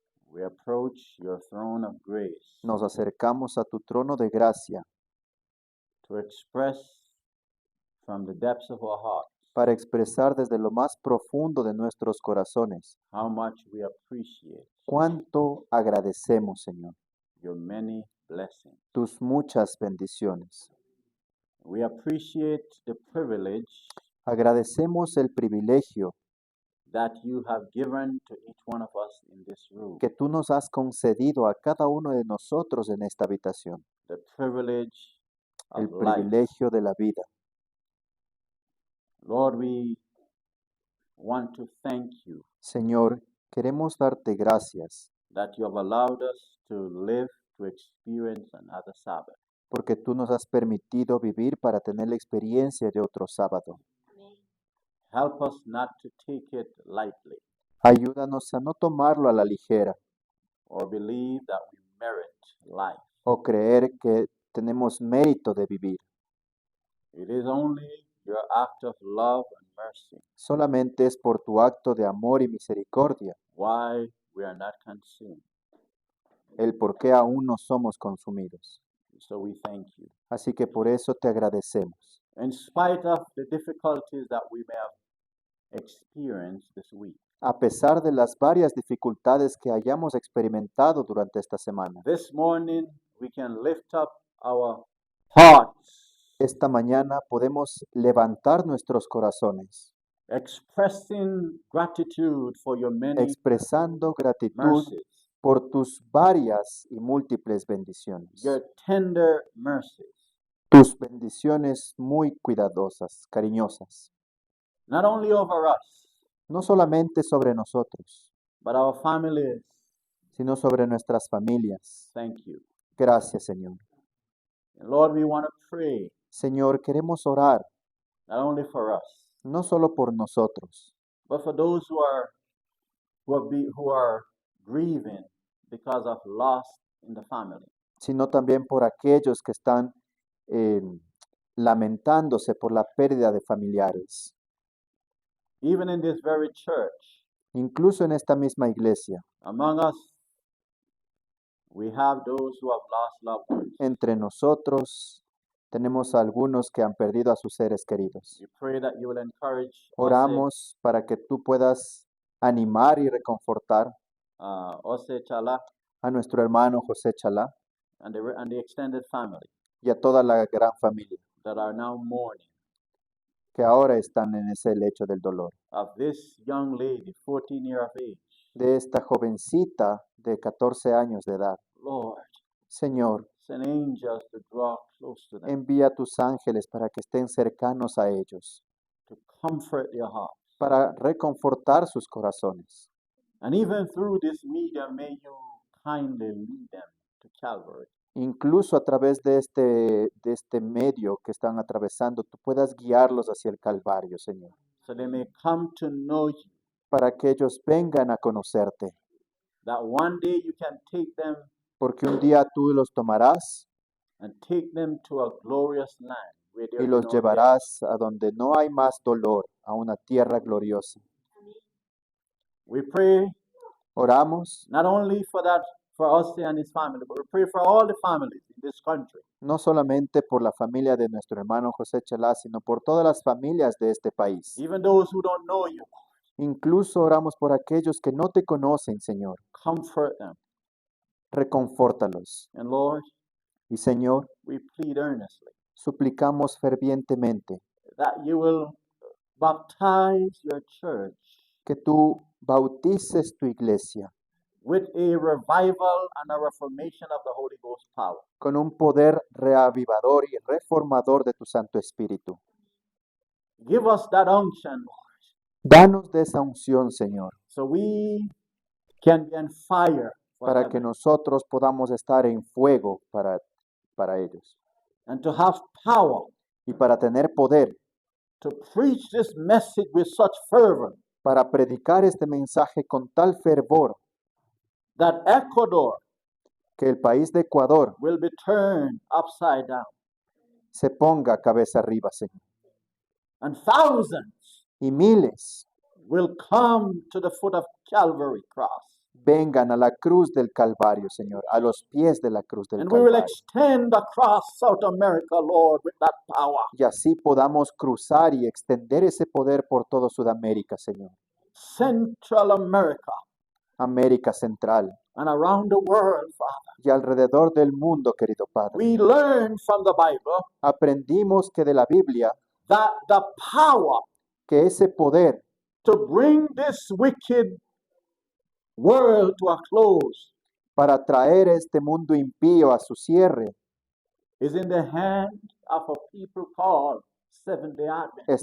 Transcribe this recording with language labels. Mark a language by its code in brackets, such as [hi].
[en] We approach your throne of grace [es] Nos acercamos a tu trono de gracia [en] to express from the depths of our hearts [es] para expresar desde lo más profundo de nuestros corazones [en] how much we appreciate [es] cuánto agradecemos, Señor, [en] your many blessings. [es] tus muchas bendiciones. [en] We appreciate the privilege [es] Agradecemos el privilegio [en] that you have given to each one of us in this room. [es] que tú nos has concedido a cada uno de nosotros en esta habitación, [en] The privilege [es] el [en] of life. [es] privilegio de la vida. [en] Lord, we want to thank you [es] Señor, queremos darte gracias [en] that you have allowed us to live to experience another Sabbath. [es] porque tú nos has permitido vivir para tener la experiencia de otro sábado. [en] Help us not to take it lightly [es] Ayúdanos a no tomarlo a la ligera [en] or believe that we merit life. [es] o creer que tenemos mérito de vivir. [en] It is only your act of love and mercy [es] Solamente es por tu acto de amor y misericordia [en] why we are not consumed. [es] el por qué aún no somos consumidos. [en] So we thank you. [es] Así que por eso te agradecemos. [en] In spite of the difficulties that we may have experienced this week, [es] A pesar de las varias dificultades que hayamos experimentado durante esta semana, [en] this morning we can lift up our hearts, [es] esta mañana podemos levantar nuestros corazones, [en] expressing gratitude for your many [es] expresando gratitud [en] mercies, [es] por tus varias y múltiples bendiciones. [en] your tender mercies, [es] Tus bendiciones muy cuidadosas, cariñosas, [en] not only over us, [es] no solamente sobre nosotros, [en] but our families. [es] sino sobre nuestras familias. [en] Thank you. [es] Gracias, Señor. [en] And Lord, we want to pray [es] Señor, queremos orar [en] not only for us, [es] no solo por nosotros, [en] but for those who are grieving because of loss in the family. [es] sino también por aquellos que están eh, lamentándose por la pérdida de familiares. [en] Even in this very church, [es] Incluso en esta misma iglesia, [en] among us, we have those who have lost loved ones. [es] entre nosotros, tenemos a algunos que han perdido a sus seres queridos. [en] We pray that you will encourage us, [es] Oramos para que tú puedas animar y reconfortar [en] Ose Chala [es] a nuestro hermano José Chalá [en] and the extended family [es] y a toda la gran familia [en] that are now mourning [es] que ahora están en ese lecho del dolor. [en] of this young lady, 14 years of age. [es] De esta jovencita de 14 años de edad. [en] Lord, [es] Señor, [en] send angels to draw close to them, [es] envía tus ángeles para que estén cercanos a ellos, [en] to comfort their hearts. [es] para reconfortar sus corazones. [en] And even through this medium, may you kindly lead them to Calvary. [es] Incluso a través de este medio que están atravesando, tú puedas guiarlos hacia el Calvario, Señor, [en] So they may come to know you, [es] para que ellos vengan a conocerte, [en] that one day you can take them [es] porque un día tú los tomarás [en] and take them to a glorious land where there [es] y [en] is [es] los [en] no [es] llevarás a donde no hay más dolor, a una tierra gloriosa. [en] death. We pray [es] Oramos [en] not only for us and his family, but we pray for all the families in this country. [es] no solamente por la familia de nuestro hermano José Chalá, sino por todas las familias de este país. [en] Even those who don't know you, [es] Incluso oramos por aquellos que no te conocen, Señor. [en] comfort them. [es] Reconfórtalos. [en] And Lord, [es] Y Señor, [en] we plead earnestly [es] suplicamos fervientemente [en] that you will baptize your church [es] que tú bautices tu iglesia [en] with a revival and a reformation of the Holy Ghost power. [es] con un poder reavivador y reformador de tu Santo Espíritu. [en] Give us that unction, Lord, [es] Danos de esa unción, Señor, [en] so we can be on fire for [es] para que [en] heaven, [es] nosotros podamos estar en fuego para ellos [en] and to have power [es] y para tener poder [en] to preach this message with such fervor [es] para predicar este mensaje con tal fervor [en] that Ecuador [es] que el país de Ecuador [en] will be turned upside down, [es] se ponga cabeza arriba, Señor. [en] and thousands [es] Y miles [en] will come to the foot of Calvary cross. [es] vengan a la cruz del Calvario, Señor, a los pies de la cruz del [en] And we will [es] Calvario. [en] extend across South America, Lord, with that power. [es] Y así podamos cruzar y extender ese poder por todo Sudamérica, Señor. [en] Central America [es] América Central [en] and around the world, Father. [es] y alrededor del mundo, querido Padre. [en] We learn from the Bible [es] Aprendimos que de la Biblia, [en] that the power [es] que ese poder [en] to bring this wicked world to a close [es] para traer este mundo impío a su cierre [en] is in the hand of a people called Seventh-day Adventists.